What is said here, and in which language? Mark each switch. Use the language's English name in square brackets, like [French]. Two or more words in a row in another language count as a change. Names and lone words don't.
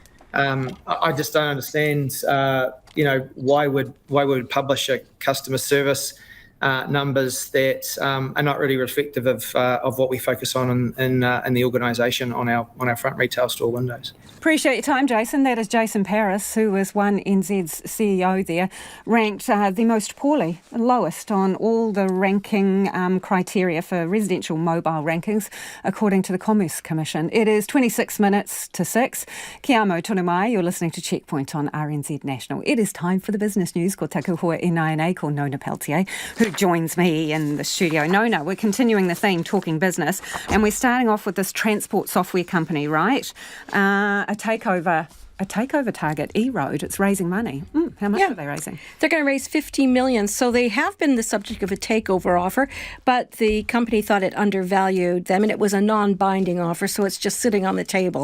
[English] I just don't understand, why would publish a customer service numbers that are not really reflective of what we focus on in the organisation on our front retail store windows. Appreciate your time, Jason. That is Jason Paris, who is One NZ's CEO there, ranked the most poorly, lowest on all the ranking criteria for residential mobile rankings, according to the Commerce Commission. It is 26 minutes to 6. [Māori] Kia amo tonu mai, [English] you're listening to Checkpoint on RNZ National. It is time for the business news. [Māori] Ko taku hoa e nai ko Nona Peltier, [English] who joins me in the studio. Nona, we're continuing the theme, talking business, and we're starting off with this transport software company, right? A takeover target, E-Road. It's raising money. How much are they raising? They're going to raise $50 million. So they have been the subject of a takeover offer, but the company thought it undervalued them, and it was a non-binding offer, so it's just sitting on the table.